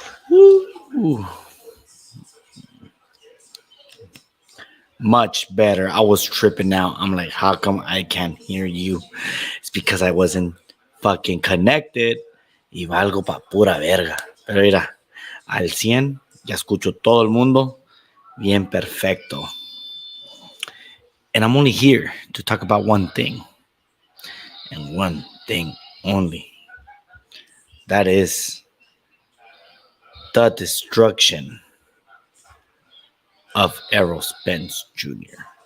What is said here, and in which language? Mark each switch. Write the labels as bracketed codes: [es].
[en] Woo. Much better. I was tripping out. I'm like, how come I can't hear you? It's because I wasn't fucking connected. [es] Y valgo pa' pura verga. Pero mira, al 100, ya escucho todo el mundo. Bien perfecto. [en] And I'm only here to talk about one thing. And one thing only. That is the destruction of Errol Spence Jr.